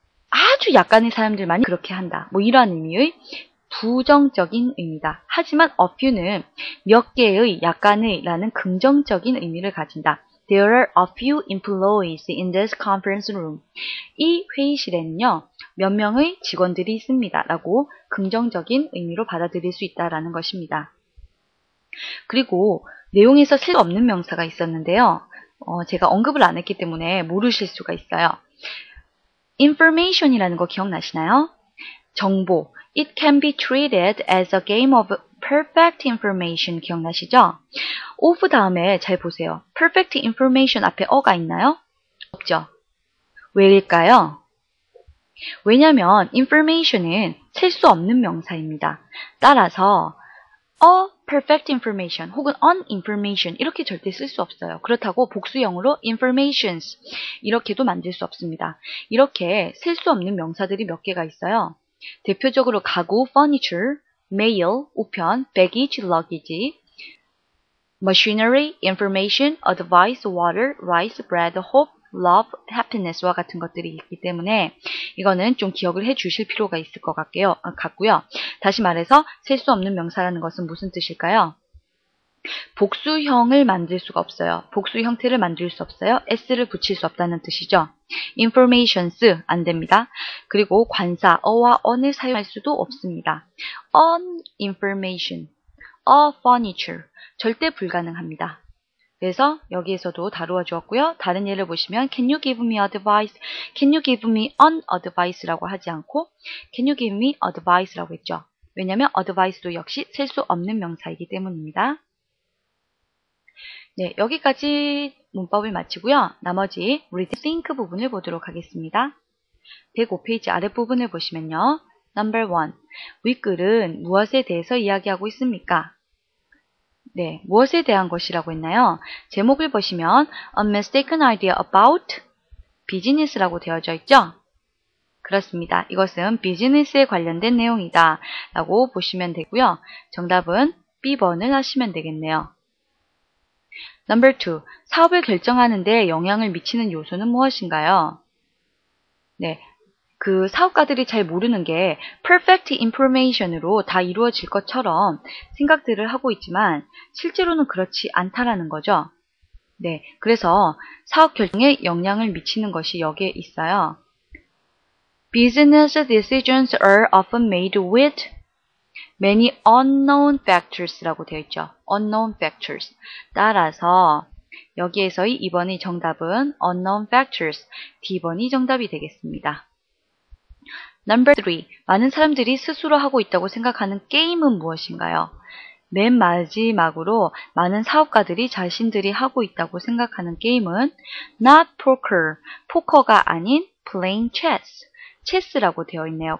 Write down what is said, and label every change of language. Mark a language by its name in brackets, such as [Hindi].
[Korean] 아주 약간의 사람들만이 그렇게 한다. 뭐 이러한 의미의 부정적인 의미다. 하지만 a few는 몇 개의, 약간의 라는 긍정적인 의미를 가진다. [English] There are a few employees in this conference room. [Korean] 이 회의실에는요, 몇 명의 직원들이 있습니다. 라고 긍정적인 의미로 받아들일 수 있다라는 것입니다. 그리고 내용에서 쓸데없는 명사가 있었는데요. 제가 언급을 안 했기 때문에 모르실 수가 있어요. information이라는 거 기억나시나요? 정보. [English] It can be treated as a game of perfect information. [Korean] 기억나시죠? of 다음에 잘 보세요. perfect information 앞에 어가 있나요? 없죠. 왜일까요? 왜냐하면 information은 셀 수 없는 명사입니다. 따라서 a perfect information 혹은 an information 이렇게 절대 쓸 수 없어요. 그렇다고 복수형으로 informations 이렇게도 만들 수 없습니다. 이렇게 셀 수 없는 명사들이 몇 개가 있어요. 대표적으로 가구, furniture, mail, 우편, baggage, luggage, machinery, information, advice, water, rice, bread, hope, love, happiness와 같은 것들이 있기 때문에 이거는 좀 기억을 해 주실 필요가 있을 것 같고요. 다시 말해서 셀 수 없는 명사라는 것은 무슨 뜻일까요? 복수형을 만들 수가 없어요. 복수 형태를 만들 수 없어요. s를 붙일 수 없다는 뜻이죠. informations 안 됩니다. 그리고 관사 어와 on을 사용할 수도 없습니다. [English] on information, a furniture [Korean] 절대 불가능합니다. 그래서 여기에서도 다루어 주었고요. 다른 예를 보시면 [English] Can you give me advice? Can you give me an advice라고 하지 않고 Can you give me advice라고 했죠. [Korean] 왜냐하면 advice도 역시 셀 수 없는 명사이기 때문입니다. 네, 여기까지 문법을 마치고요. 나머지 read, think 부분을 보도록 하겠습니다. 105페이지 아랫부분을 보시면요. [English] Number 1. [Korean] 윗글은 무엇에 대해서 이야기하고 있습니까? 네, 무엇에 대한 것이라고 했나요? 제목을 보시면 [English] A mistaken idea about business [Korean] 라고 되어져 있죠? 그렇습니다. 이것은 비즈니스에 관련된 내용이다 라고 보시면 되고요. 정답은 B번을 하시면 되겠네요. [English] Number 2. [Korean] 사업을 결정하는 데 영향을 미치는 요소는 무엇인가요? 네, 그 사업가들이 잘 모르는 게 perfect information으로 다 이루어질 것처럼 생각들을 하고 있지만 실제로는 그렇지 않다라는 거죠. 네, 그래서 사업 결정에 영향을 미치는 것이 여기에 있어요. [English] Business decisions are often made with many unknown factors [Korean] 라고 되어 있죠. [English] unknown factors. [Korean] 따라서 여기에서의 2번의 정답은 unknown factors, D번이 정답이 되겠습니다. [English] Number 3. [Korean] 많은 사람들이 스스로 하고 있다고 생각하는 게임은 무엇인가요? 맨 마지막으로 많은 사업가들이 자신들이 하고 있다고 생각하는 게임은 [English] not poker, [Korean] 포커가 아닌 [English] playing chess, [Korean] 체스라고 되어 있네요.